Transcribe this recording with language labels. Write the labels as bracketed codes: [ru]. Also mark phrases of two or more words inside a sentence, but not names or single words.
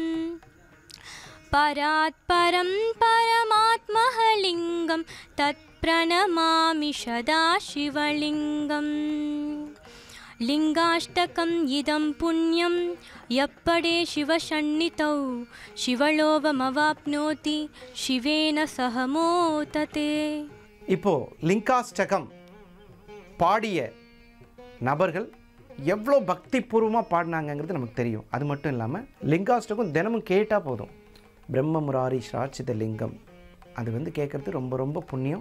[sa] परात्परं परमात्मलिङ्गं तत्प्रणमामि सदाशिवलिङ्गम् लिङ्गाष्टकम् इदं पुण्यं यप्पडे शिवसन्निधौ शिवलोभमवाप्नोति शिवेन सह मोदते. [ta] இப்போ லிங்காஷ்டகம் பாடிய நபர்கள் எவ்வளோ பக்திபூர்வமாக பாடினாங்கங்கிறது நமக்கு தெரியும். அது மட்டும் இல்லாமல் லிங்காஷ்டகம் தினமும் கேட்டால் போதும். [sa] ब्रह्ममुरारि साक्षित लिङ्गम् [ta] அது கேட்குறது ரொம்ப ரொம்ப புண்ணியம்.